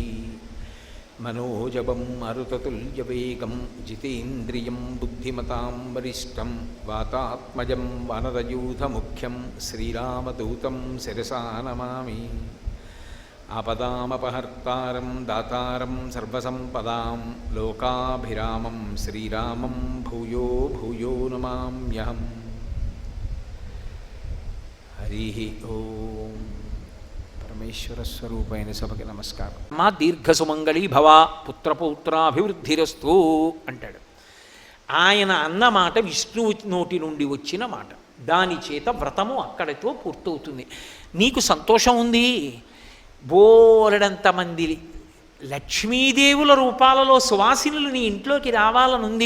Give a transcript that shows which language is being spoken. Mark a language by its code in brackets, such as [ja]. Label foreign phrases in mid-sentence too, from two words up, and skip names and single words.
[sa] मनोजवं मरुततुल्यवेगं जितेन्द्रियं बुद्धिमतां वरिष्ठं वातात्मजं वानरयूथमुख्यं श्रीरामदूतं शिरसा नमामि। आपदामपहर्तारं दातारं सर्वसम्पदां लोकाभिरामं श्रीरामं भूयो भूयो नमाम्यहम्। हरिः ओम। [te] పరమేశ్వర స్వరూపైన సభకి నమస్కారం. [sa] मा दीर्घसुमङ्गली भव पुत्रपौत्राभिवृद्धिरस्तु అంటాడు. [te] ఆయన అన్నమాట విష్ణువు నోటి నుండి వచ్చిన మాట. దాని చేత వ్రతము అక్కడితో పూర్తవుతుంది. నీకు సంతోషం ఉంది, బోలెడంతమంది లక్ష్మీదేవుల రూపాలలో సువాసినులు నీ ఇంట్లోకి రావాలనుంది.